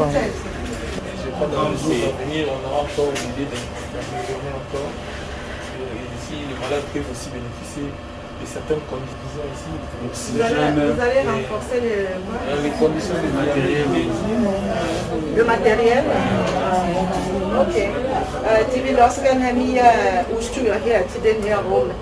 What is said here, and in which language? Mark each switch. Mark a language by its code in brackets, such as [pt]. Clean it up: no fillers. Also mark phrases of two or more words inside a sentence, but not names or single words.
[fr] Je crois que dans le jour à venir, on aura encore une idée d'améliorer encore. Et ici, les malades peuvent aussi bénéficier de certaines conditions ici. Vous allez renforcer Les conditions de matériel. le matériel. Ok. [da] De vil også gerne have mere udstyr her til den her rum.